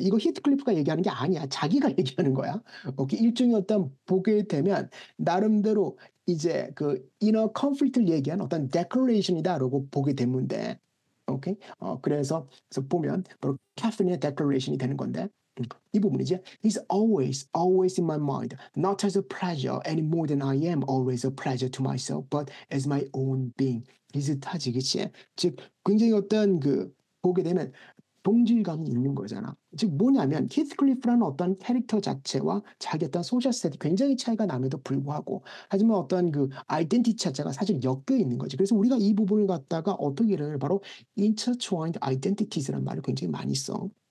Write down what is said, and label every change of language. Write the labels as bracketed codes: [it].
[ko] 이거 히트클리프가 얘기하는 게 아니야. 자기가 얘기하는 거야. 오케이. 일종의 어떤 보게 되면 나름대로 이제 그 [en] inner conflict [ko] 를 얘기한 어떤 declaration이다라고 보게 되면 돼. 오케이. 그래서 보면 바로 캐서린의 declaration이 되는 건데 이 부분이지. [en] He's always in my mind, not as a pleasure any more than I am always a pleasure to myself, but as my own being. [ko] 비슷하지, 그치? 즉 굉장히 어떤 그 보게 되면 동질감이 있는 거잖아. 즉 뭐냐면 히스클리프라는 어떤 캐릭터 자체와 자기 어떤 소셜 스테이 굉장히 차이가 남에도 불구하고 하지만 어떤 그 아이덴티티 자체가 사실 엮여 있는 거지. 그래서 우리가 이 부분을 갖다가 어떻게 이를 바로 [en] intertwined identities [ko] 라는 말을 굉장히 많이 써.